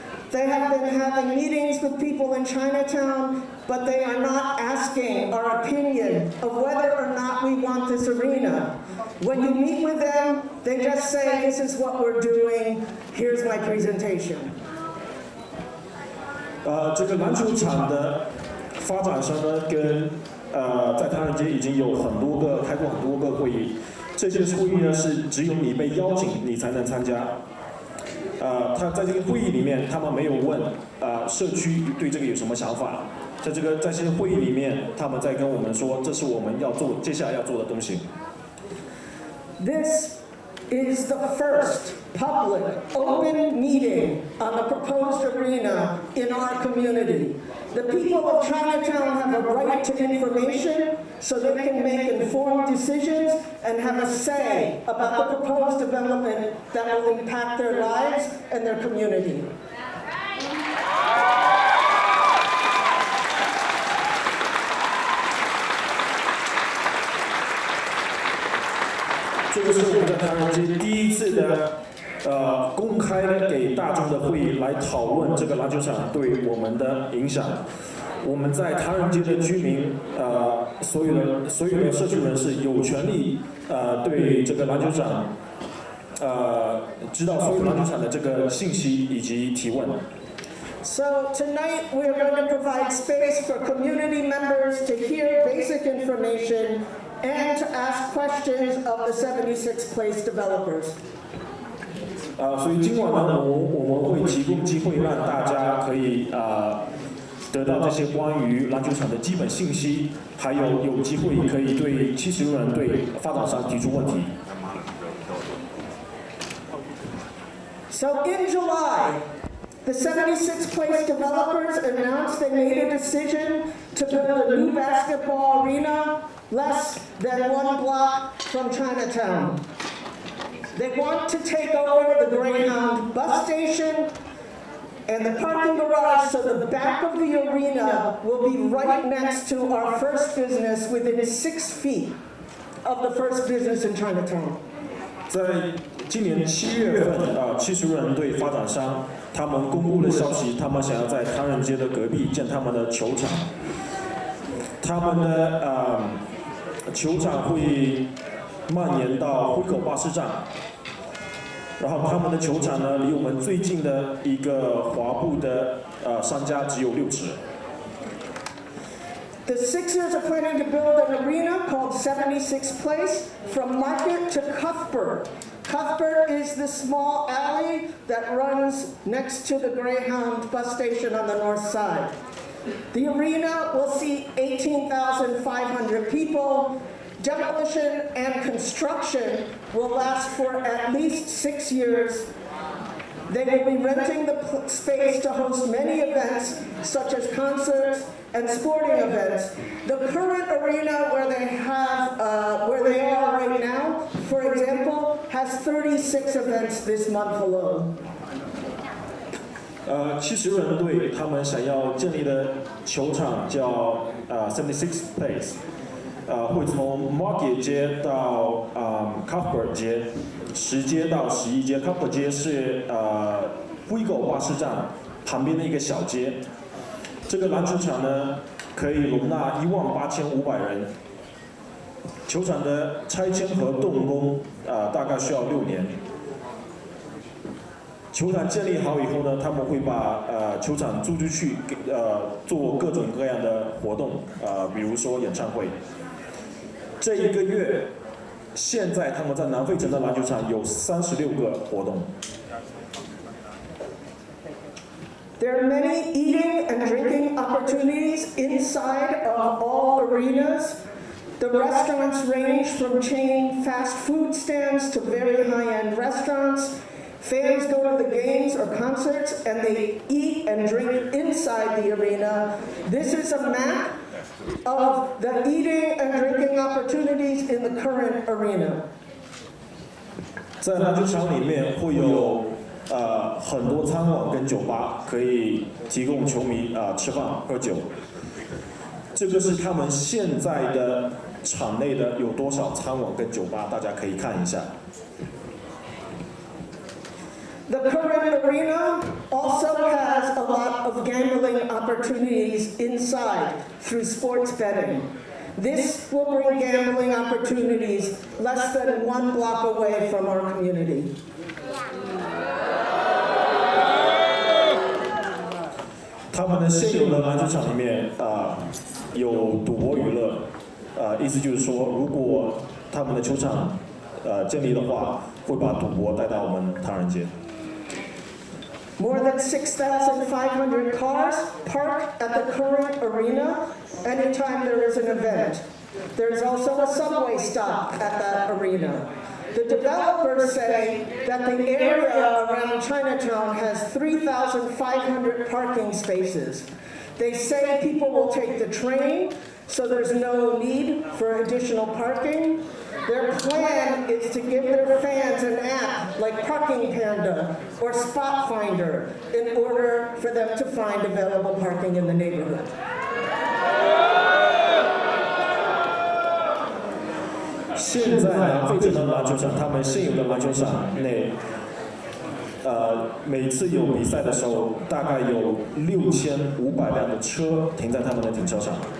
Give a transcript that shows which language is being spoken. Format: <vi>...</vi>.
<en>They have been having meetings with people in Chinatown, but they are not asking our opinion of whether or not we want this arena. When you meet with them, they just say, this is what we're doing, here's my presentation.</en> <zh>这个篮球场的发展商呢，跟在唐人街已经有开过很多个会议，这些会议呢是只有你被邀请你才能参加。他在这个会议里面，他们没有问社区对这个有什么想法。在这些会议里面，他们在跟我们说，这是我们接下来要做的东西。</zh> <en>This is the first public open meeting on the proposed arena in our community. The people of Chinatown have a right to information so they can make informed decisions and have a say about the proposed development that will impact their lives and their community.</en> <zh>这个是我们在唐人街第一次的公开的给大众的会议来讨论这个篮球场对我们的影响。我们在唐人街的居民，所有的社区人士有权利对这个篮球场，知道所有篮球场的这个信息以及提问。</zh> <en>So tonight we are going to provide space for community members to hear basic information and to ask questions of the 76Place developers.</en> <zh>所以今晚呢，我们会提供机会让大家可以得到这些关于篮球场的基本信息，还有机会可以对70人对发展商提出问题。</zh> <en>So in July, the 76Place developers announced they made a decision to build a new basketball arena less than 1 block from Chinatown. They want to take over the Greyhound bus station and the parking garage, so the back of the arena will be right next to our first business, within 6 feet of the first business in Chinatown.</en> <zh>在今年7月份，70人对发展商他们公布了消息，他们想要在唐人街的隔壁建他们的球场。他们的球场会蔓延到辉口巴士站，然后他们的球场呢，离我们最近的一个滑步的商家只有6尺。</zh> <en>The Sixers are planning to build an arena called 76Place from Market to Cuthbert. Cuthbert is the small alley that runs next to the Greyhound bus station on the north side. The arena will seat 18,500 people. Demolition and construction will last for at least 6 years. They will be renting the space to host many events, such as concerts and sporting events. The current arena where they are right now, for example, has 36 events this month alone.</en> <zh>70人队他们想要建立的球场叫76Place， 会从 Market 街到Cuthbert 街，10街到11街。 Cuthbert 街是辉口巴士站旁边的一个小街。这个篮球场呢，可以容纳18500人。球场的拆迁和动工大概需要6年。球场建立好以后呢，他们会把球场租出去，做各种各样的活动，比如说演唱会。这1个月，现在他们在南费城的篮球场有36个活动。</zh> <en>There are many eating and drinking opportunities inside of all arenas. The restaurants range from chain fast food stands to very high-end restaurants. Fans go to the games or concerts and they eat and drink inside the arena. This is a map of the eating and drinking opportunities in the current arena.</en> <zh>在篮球场里面会有很多餐馆跟酒吧，可以提供球迷吃饭喝酒。这个是他们现在的场内的有多少餐馆跟酒吧，大家可以看一下。</zh> <en>The current arena also has a lot of gambling opportunities inside through sports betting. This will bring gambling opportunities less than 1 block away from our community.</en> <zh>他们的现有的篮球场里面有赌博娱乐，意思就是说，如果他们的球场建立的话，会把赌博带到我们唐人街。</zh> <en>More than 6,500 cars park at the current arena anytime there is an event. There's also a subway stop at that arena. The developers say that the area around Chinatown has 3,500 parking spaces. They say people will take the train, so there's no need for additional parking. Their plan is to give their fans an app like Parking Panda or Spot Finder in order for them to find available parking in the neighborhood.</en> <zh>现在呢，费城的篮球场，他们现有的篮球场内，每次有比赛的时候，大概有6500辆的车停在他们的停车场。</zh>